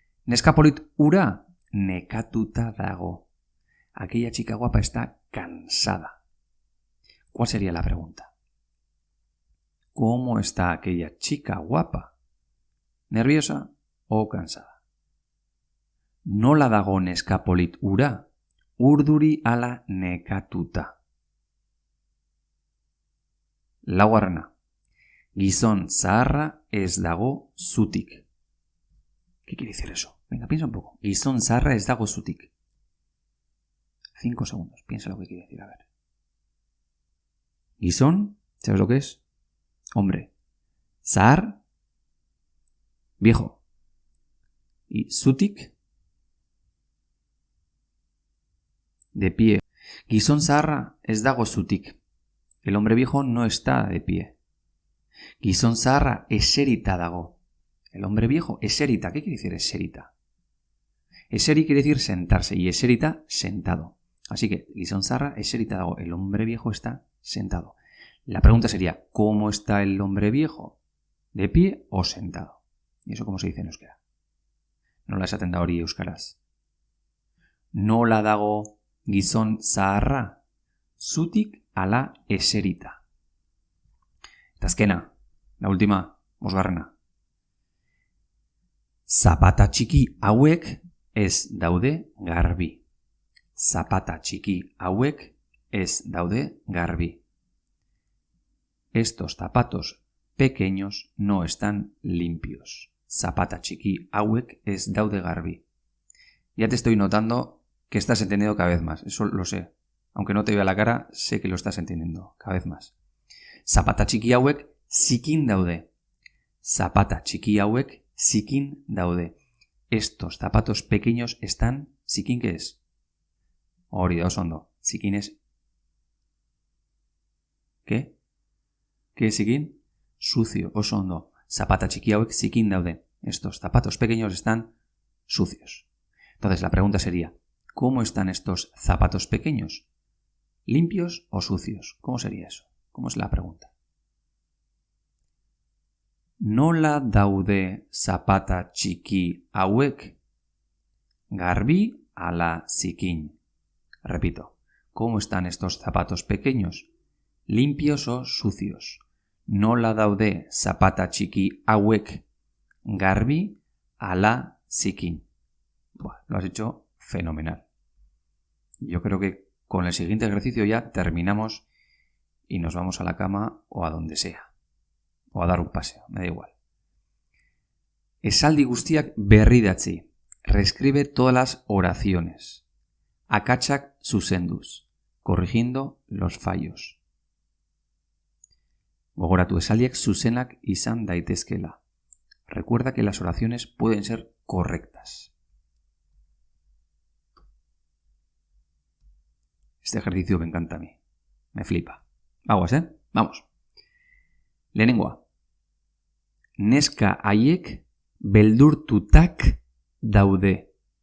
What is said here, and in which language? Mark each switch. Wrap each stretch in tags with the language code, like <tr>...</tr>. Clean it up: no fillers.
<eu>Neska polit ura nekatuta dago.</eu> <es>Aquella chica guapa está cansada. ¿Cuál sería la pregunta? ¿Cómo está aquella chica guapa? ¿Nerviosa o cansada?</es> <eu>Nola dago neska polit ura? Urduri ala nekatuta. Laugarrena. Gizon zaharra ez dago zutik.</eu> <es>¿Qué quiere decir eso? Venga, piensa un poco.</es> <eu>Gizon zaharra ez dago zutik.</eu> <es>5 segundos. Piensa lo que quiere decir. A ver. Gizon, ¿sabes lo que es? Hombre. Zahar, viejo. Y zutik, de pie.</es> <eu>Gizon zaharra ez dago zutik.</eu> <es>El hombre viejo no está de pie.</es> <eu>Gizon zaharra eserita dago.</eu> <es>El hombre viejo, eserita. ¿Qué quiere decir eserita? Eseri quiere decir sentarse y eserita, sentado. Así que</es> <eu>gizon zaharra eserita dago.</eu> <es>El hombre viejo está sentado. La pregunta sería, ¿cómo está el hombre viejo? ¿De pie o sentado? ¿Y eso cómo se dice en euskera?</es> <eu>Nola esaten da hori euskaraz. Nola dago gizon zaharra? Zutik ala eserita. Eta azkena,</eu> <es>la última,</es> <eu>bosgarrena. Zapata txiki hauek ez daude garbi. Zapata txiki hauek ez daude garbi.</eu> <es>Estos zapatos pequeños no están limpios.</es> <eu>Zapata txiki hauek ez daude garbi.</eu> <es>Ya te estoy notando que estás entendiendo cada vez más. Eso lo sé. Aunque no te vea la cara, sé que lo estás entendiendo cada vez más.</es> <eu>Zapata txiki hauek zikin daude. Zapata txiki hauek zikin daude.</eu> <es>Estos zapatos pequeños están... ¿Zikin qué es?</es> <eu>Hori da oso ondo.</eu> <es>Zikin es... ¿Qué? ¿Qué es zikin? Sucio,</es> <eu>oso ondo. Zapata txiki hauek zikin daude.</eu> <es>Estos zapatos pequeños están sucios. Entonces la pregunta sería, ¿cómo están estos zapatos pequeños? ¿Limpios o sucios? ¿Cómo sería eso? ¿Cómo es la pregunta?</es> <eu>Nola daude zapata txiki hauek? Garbi ala zikin.</eu> <es>Repito, ¿cómo están estos zapatos pequeños? ¿Limpios o sucios?</es> <eu>Nola daude zapata txiki hauek? Garbi ala zikin.</eu> <es>Buah, lo has hecho fenomenal. Yo creo que con el siguiente ejercicio ya terminamos y nos vamos a la cama o a donde sea. O a dar un paseo, me da igual.</es> <eu>Esaldi guztiak berridatzi.</eu> <es>Reescribe todas las oraciones.</es> <eu>Akatsak zuzenduz.</eu> <es>Corrigiendo los fallos.</es> <eu>Gogoratu esaldiak zuzenak izan daitezkela.</eu> <es>Recuerda que las oraciones pueden ser correctas. Este ejercicio me encanta a mí. Me flipa. Aguas, ¿eh? Vamos. Lehenengoa.</es> <eu>Neska haiek beldurtutak daude.</eu>